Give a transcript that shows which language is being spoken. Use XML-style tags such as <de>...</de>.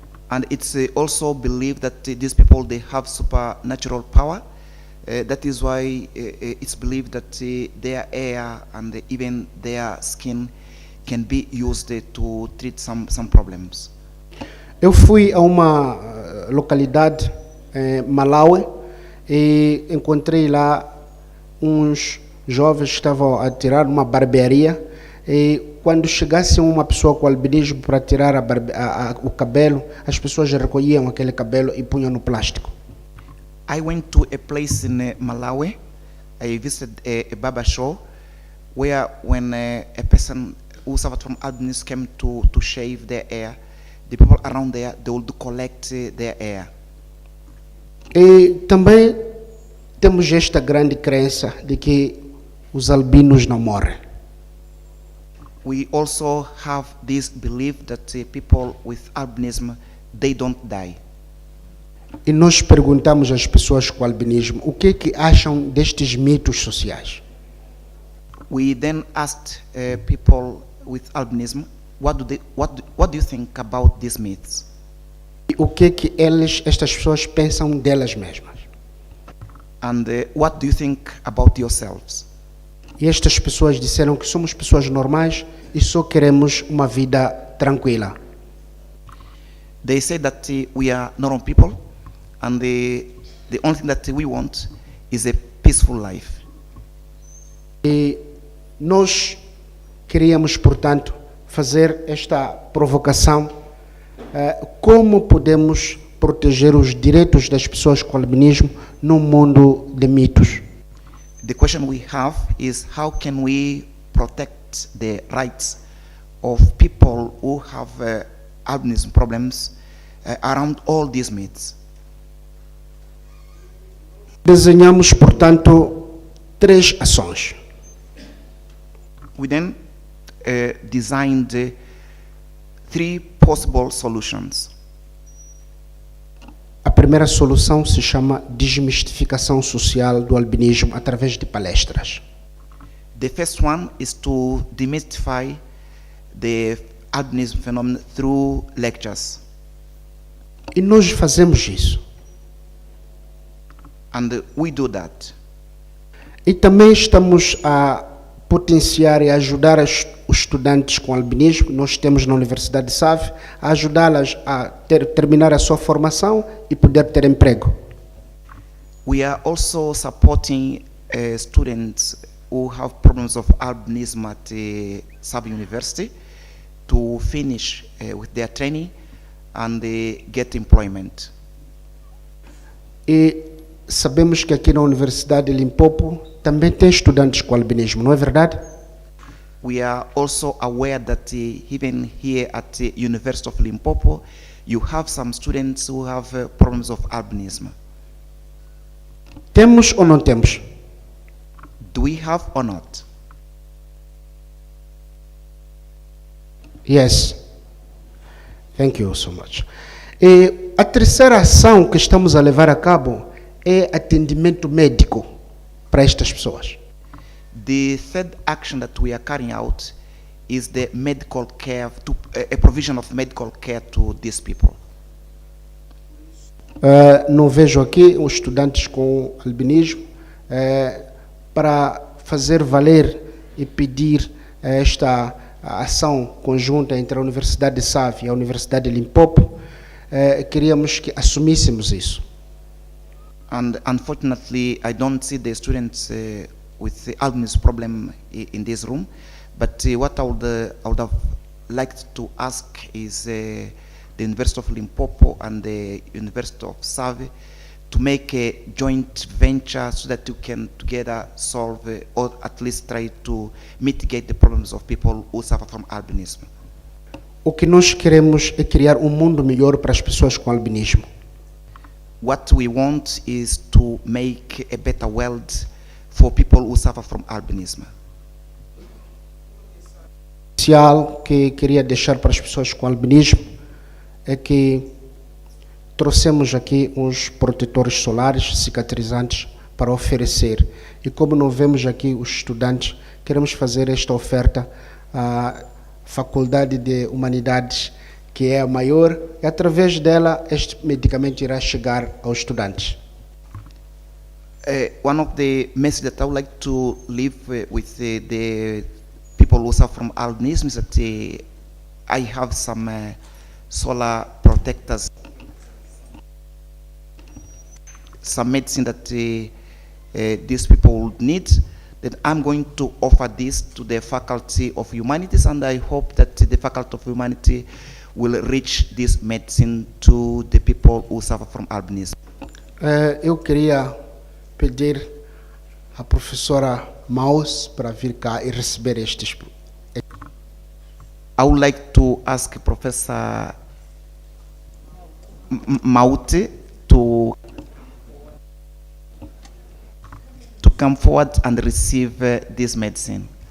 <en>And it's also believed that these people, they have supernatural power. That is why it's believed that their hair and even their skin can be used to treat some problems.</en> <pt>Eu fui a uma localidade em Malawi e encontrei lá uns jovens que estavam a tirar uma barbearia e quando chegasse uma pessoa com albinismo para tirar o cabelo, as pessoas recolhiam aquele cabelo e punham no plástico.</pt> <en>I went to a place in Malawi. I visited a barber shop where when a person who suffered from albinism came to shave their hair, the people around there, they would collect their hair.</en> <pt>E também temos esta grande crença de que os albinos não morrem.</pt> <en>We also have this belief that people with albinism, they don't die.</en> <pt>E nós perguntamos às pessoas com albinismo o que acham destes mitos sociais.</pt> <en>We then asked people with albinism, what do you think about these myths?</en> <pt>E o que estas pessoas pensam delas mesmas.</pt> <en>And what do you think about yourselves?</en> <pt>E estas pessoas disseram que somos pessoas normais e só queremos uma vida tranquila.</pt> <en>They say that we are normal people and the only thing that we want is a peaceful life.</en> <pt>E nós queríamos, portanto, fazer esta provocação. Como podemos proteger os direitos das pessoas com albinismo num mundo de mitos?</pt> <en>The question we have is how can we protect the rights of people who have albinism problems around all these myths?</en> <pt>Desenhamos, portanto, 3 ações.</pt> <en>We then designed 3 possible solutions.</en> <pt>A primeira solução se chama desmistificação social do albinismo através de palestras.</pt> <en>The first one is to demystify the albinism phenomenon through lectures.</en> <pt>E nós fazemos isso.</pt> <en>And we do that.</en> <pt>E também estamos a potenciar e ajudar os estudantes com albinismo. Nós temos na Universidade de Save a ajudá-las a terminar a sua formação e poder ter emprego.</pt> <en>We are also supporting students who have problems of albinism at Save University to finish with their training and get employment.</en> <pt>E sabemos que aqui na Universidade de Limpopo também tem estudantes com albinismo, não é verdade?</pt> <en>We are also aware that even here at the University of Limpopo, you have some students who have problems of albinism.</en> <pt>Temos ou não temos?</pt> <en>Do we have or not? Yes. Thank you so much.</en> <pt>E a terceira ação que estamos a levar a cabo é atendimento médico para estas pessoas.</pt> <en>The third action that we are carrying out is the medical care, a provision of medical care to these people.</en> <pt>Não vejo aqui os estudantes com albinismo para fazer valer e pedir esta ação conjunta entre a Universidade de Save e a Universidade de Limpopo. Queríamos que assumíssemos isso.</pt> <en>And unfortunately, I don't see the students with the albinism problem in this room. But what I would have liked to ask is the University of Limpopo and the University of Save to make a joint venture so that you can together solve or at least try to mitigate the problems of people who suffer from albinism.</en> <pt>O que nós queremos é criar mundo melhor para as pessoas com albinismo.</pt> <en>What we want is to make a better world for people who suffer from albinism.</en> <pt>Especial que queria deixar para as pessoas com albinismo é que trouxemos aqui uns protetores solares cicatrizantes para oferecer. E como não vemos aqui os estudantes, queremos fazer esta oferta à Faculdade de Humanidades, que é a maior, e através dela este medicamento irá chegar aos estudantes.</pt> <en>One of the messages that I would like to leave with the people who suffer from albinism is that I have some solar protectors, some medicine that these people would need. That I'm going to offer this to the Faculty of Humanities, and I hope that the Faculty of Humanity will reach this medicine to the people who suffer from albinism.</en> <pt>Eu queria pedir à professora Maus para vir cá e receber estes.</pt> <en>I would like to ask Professor Maute to come forward and receive this medicine.</en>